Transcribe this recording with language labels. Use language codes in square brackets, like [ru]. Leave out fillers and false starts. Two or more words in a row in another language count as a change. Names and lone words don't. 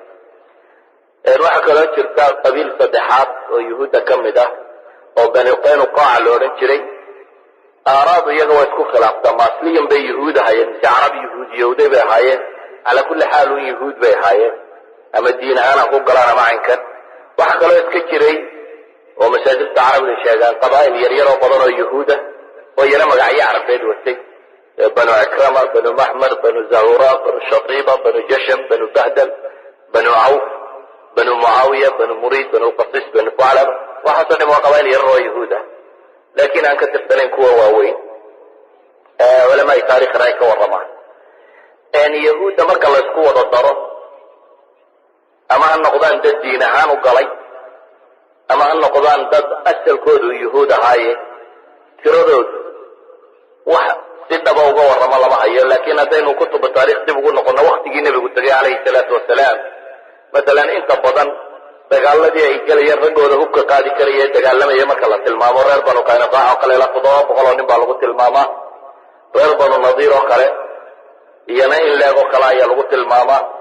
[so] waxaa kaloo jirta qabiil saddexaad oo yuhuudda ka mid ah oo bani qaynuqaaca la odhan jiray aaraadu iyaga waa isku khilaaftaa ma asliyan bay yuhuud ahaayeen mise carab yuhuudiyowday bay ahaayeen [ar] على كل حال [so] un yuhuud bay ahaayeen ama diin ahaan ha ku galaan ama caynkan waxaa kaloo iska jiray oo masaajidta carabida sheegaan qabaa'il yaryaroo badan oo yuhuuda oo iyana magacyo carabeed watay banu cikrama banu maxmer banu zahura banu shatiiba banu jasham banu bahdal banu cawf banu mucaawiya banu muriid banu qasis banu fuclaba waxaasoo dhan waa qabaa'il yarar oo yuhuud ah laakiin aan ka tirsanayn kuwa waaweyn culamaai taarikhna ay ka warramaan yahuudda marka la isku wada daro ama ha noqdaan dad diin ahaan u galay ama ha noqdaan dad asalkoodu yuhuud ahaaye tiradoodu wax si dhaba uga warramo lama hayo laakiin haddaynu kutuba taarikh dib ugu noqono waktigii nebigu tegay [ar] عليه الصلاة والسلام [so] matalan inta badan dagaaladii ay gelayeen raggooda hubka qaadi karaya dagaalamaya marka la tilmaamo reer banu qaynuqaac oo kale ilaa 700 oo nin baa lagu tilmaamaa reer banu nadiir oo kale iyana in leeg oo kale ayaa lagu tilmaamaa